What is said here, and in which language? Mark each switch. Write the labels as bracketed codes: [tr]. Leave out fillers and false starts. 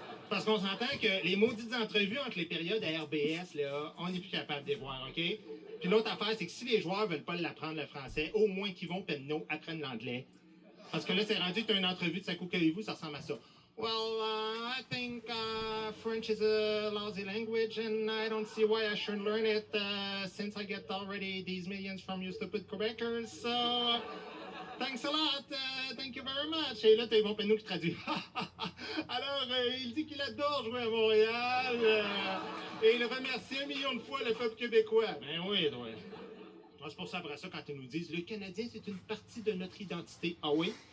[fr] Parce qu'on s'entend que les maudites entrevues entre les périodes à RBS, là, on n'est plus capable de les voir, OK? Puis l'autre affaire, c'est que si les joueurs veulent pas l'apprendre le français, au moins qu'ils vont penno apprennent l'anglais. Parce que là, c'est rendu que tu as une entrevue de Sakou Koivu, ça ressemble à ça. [en] Well, I think French is a lousy language, and I don't see why I shouldn't learn it since I get already these millions from you stupid Quebecers. So, thanks a lot. Thank you very much. [fr] Et là, t'as Yvon Penneau qui traduit. Alors, il dit qu'il adore jouer à Montréal et il remercie 1 million de fois le peuple québécois. Ben oui, ouais. C'est pour ça, après ça, quand ils nous disent « Le Canadien, c'est une partie de notre identité. » Ah oui?